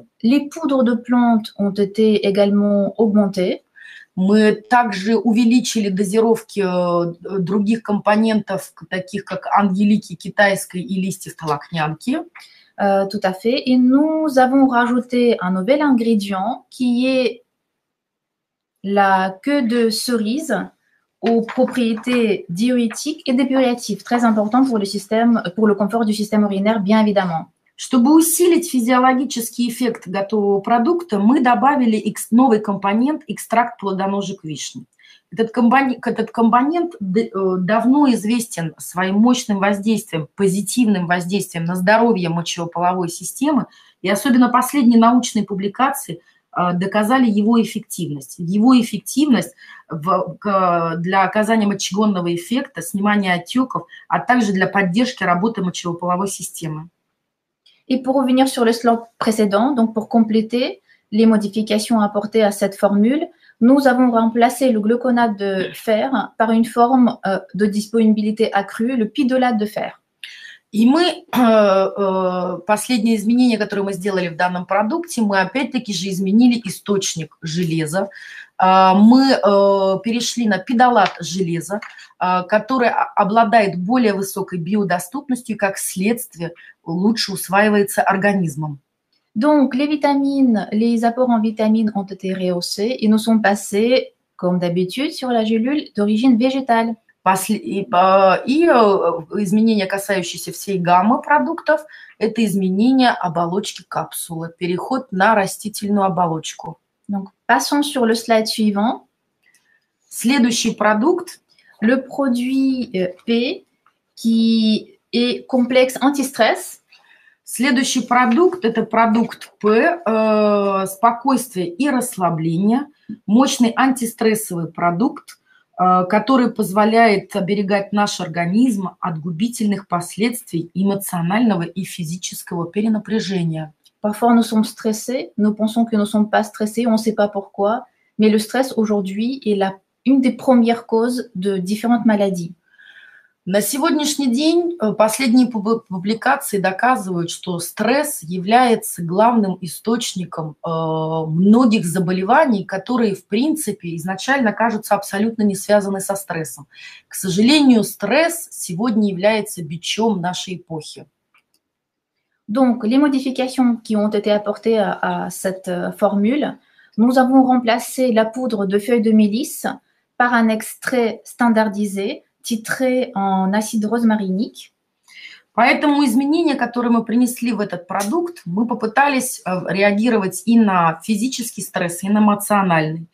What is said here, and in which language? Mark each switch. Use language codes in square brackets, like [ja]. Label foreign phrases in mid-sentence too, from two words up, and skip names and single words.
[fr] Les poudres de plantes ont été également augmentées. [ru] Мы также увеличили дозировки других компонентов, таких как ангелики китайской и листьев толокнянки. [fr] Tout à fait. Et nous avons rajouté un nouvel ingrédient qui est la queue de cerise aux propriétés diurétiques et dépuratives, très important pour le confort du système urinaire, bien évidemment. [ru] Чтобы усилить физиологический эффект готового продукта, мы добавили новый компонент – экстракт плодоножек вишни. Этот компонент давно известен своим мощным воздействием, позитивным воздействием на здоровье мочеполовой системы, и особенно последние научные публикации доказали его эффективность. Его эффективность для оказания мочегонного эффекта, снимания отеков, а также для поддержки работы мочеполовой системы. [fr] Et pour revenir sur le slide précédent, donc pour compléter les modifications apportées à cette formule, nous avons remplacé le gluconate de fer par une forme de disponibilité accrue, le pidolate de fer. [ru] И мы, последнее изменение, которое мы сделали в данном продукте, мы опять-таки же изменили источник железа. Мы перешли на пидолат железа, который обладает более высокой биодоступностью и, как следствие, лучше усваивается организмом. [fr] Donc, les apports en vitamines ont été rehaussés et nous sommes passés, comme d'habitude, sur la gélule d'origine végétale. [ru] И изменения, касающиеся всей гаммы продуктов, это изменение оболочки капсулы, переход на растительную оболочку. [fr] Donc, passons sur le slide suivant. [ru] Следующий продукт. [fr] Le produit P, qui est complexe anti-stress. [ru] Следующий продукт – это продукт П, спокойствие и расслабление, мощный антистрессовый продукт, который позволяет оберегать наш организм от губительных последствий эмоционального и физического перенапряжения. [fr] Parfois, nous sommes stressés, nous pensons que nous ne sommes pas stressés, on ne sait pas pourquoi, mais le stress aujourd'hui est une des premières causes de différentes maladies. [ru] На сегодняшний день последние публикации доказывают, что стресс является главным источником многих заболеваний, которые, в принципе, изначально кажутся абсолютно не связаны со стрессом. К сожалению, стресс сегодня является бичом нашей эпохи. [fr] Donc, les modifications qui ont été apportées à cette formule, nous avons remplacé la poudre de feuilles de mélisse par un extrait standardisé titré en acide rosmarinique. [ru] Поэтому изменения, которые мы принесли в этот продукт, мы попытались реагировать и на физический стресс, и на эмоциональный.